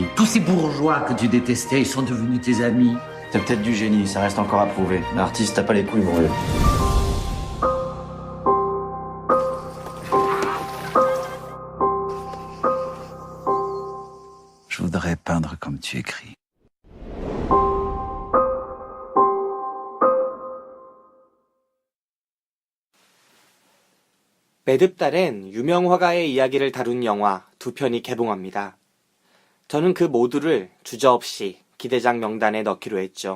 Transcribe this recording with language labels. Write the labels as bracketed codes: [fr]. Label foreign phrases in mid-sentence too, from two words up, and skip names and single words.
[fr] Tous ces bourgeois que tu détestais, ils sont devenus tes amis. T'as peut-être du génie, ça reste encore à prouver. L'artiste t'as pas les couilles, mon vieux. Je voudrais peindre comme tu écris. [ko] 매듭달엔 유명 화가의 이야기를 다룬 영화 2편이 개봉합니다. 저는 그 모두를 주저없이 기대작 명단에 넣기로 했죠.